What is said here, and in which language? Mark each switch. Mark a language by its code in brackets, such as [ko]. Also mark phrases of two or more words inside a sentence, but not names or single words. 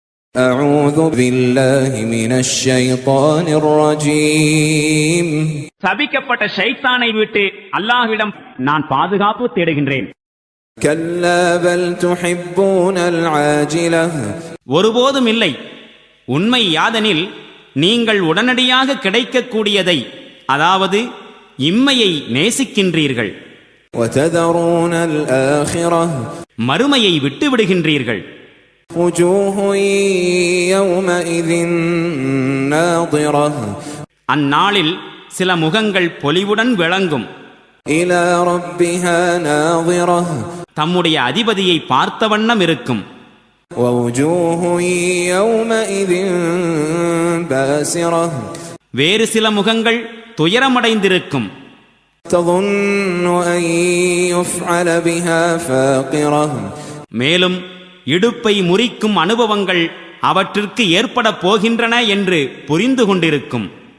[ar] أعوذ بالله من الشيطان الرجيم [ta] சபிக்கப்பட்ட ஷைத்தானை விட்டு அல்லாஹ்விடம் நான் பாதுகாப்பு தேடுகின்றேன். [ar] كلا بل تحبون العاجلة [ta] ஒருபோதும் இல்லை. உண்மை யாதனில் நீங்கள் உடனடியாக கிடைக்கக்கூடியதை, அதாவது இம்மையை நேசிக்கின்றீர்கள். [ar] وتذرون الآخرة [ta] மறுமையை விட்டு விடுகின்றீர்கள். [ar] وجوه يومئذ ناظرة [ta] அந்நாளில் சில முகங்கள் பொலிவுடன் விளங்கும். [ar] إلى ربها ناظرة [ta] தம்முடைய அதிபதியை பார்த்த வண்ணம் இருக்கும். [ar] ووجوه يومئذ باسرة [ta] வேறு சில முகங்கள் துயரமடைந்திருக்கும். [ar] تظن أن يفعل بها فاقرة [ta] மேலும் இடுப்பை முறிக்கும் அனுபவங்கள் அவற்றிற்கு ஏற்பட போகின்றன என்று புரிந்து கொண்டிருக்கும்.